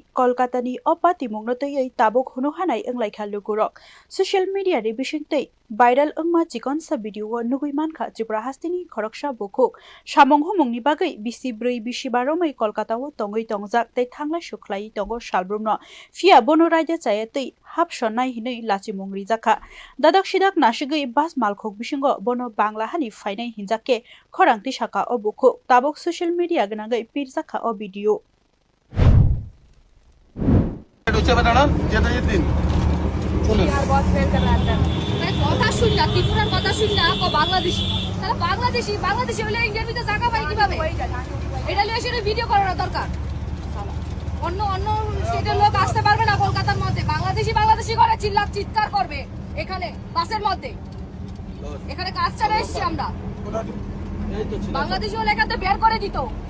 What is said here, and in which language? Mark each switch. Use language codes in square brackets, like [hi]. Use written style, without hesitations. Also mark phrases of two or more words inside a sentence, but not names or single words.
[trp] Kolkatani opati mungnotai tabuk huno hanai anglaikha lugurok [en] social media [trp] re bisintei viral angma chikon sa video nugui mankha Tripura Hasteni khoroksa bukhuk samong humungni bagai bisi brei bisi baromai Kolkata o tongoi tongjak tei thangla suklai tongo salbrumno fia bono raja chayatei hap sonnai hinai lachimung rijakha dadak sidak nasigei bas malkhok bisingo bono bangla hani fainai hinjake khorangti saka o bukhuk tabuk [en] social media [trp] ganangai pirjakha o video [bn] কথা শুন না ত্রিপুরার কথা শুন না বাংলাদেশি তাহলে বাংলাদেশি হলে ইন্ডিয়ার ভিতরে জায়গা পাই কিভাবে এটা লিয়ে সেটা ভিডিও করার দরকার অন্য স্টেটের লোক আসতে পারবে না কলকাতার মধ্যে বাংলাদেশি করে চিৎকার করবে এখানে বাসের মধ্যে এখানে কাজ ছাড়া এসেছি আমরা বাংলাদেশি হলে এখান থেকে বের করে দিত